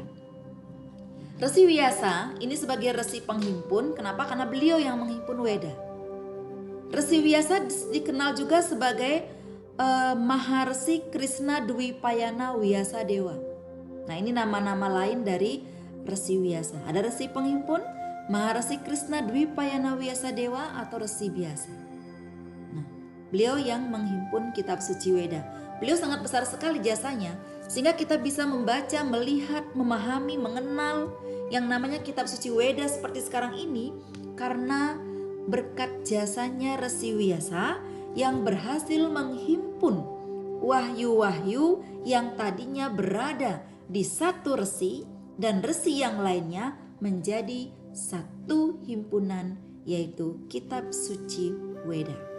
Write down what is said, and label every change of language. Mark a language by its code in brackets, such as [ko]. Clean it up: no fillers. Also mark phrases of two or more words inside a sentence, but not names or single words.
[id] Resi Wyasa ini sebagai resi penghimpun. Kenapa? Karena beliau yang menghimpun Weda. Resi Wyasa dikenal juga sebagai Maharsi Krishna Dwipayana Wyasa Dewa. Nah, ini nama-nama lain dari Resi Wyasa. Ada resi penghimpun, Maharsi Krishna Dwipayana Wyasa Dewa atau Resi Biasa. Nah, beliau yang menghimpun kitab suci Weda. Beliau sangat besar sekali jasanya sehingga kita bisa membaca, melihat, memahami, mengenal yang namanya kitab suci Weda seperti sekarang ini karena berkat jasanya Resi Wyasa yang berhasil menghimpun wahyu-wahyu yang tadinya berada di satu resi dan resi yang lainnya menjadi satu himpunan, yaitu Kitab Suci Weda.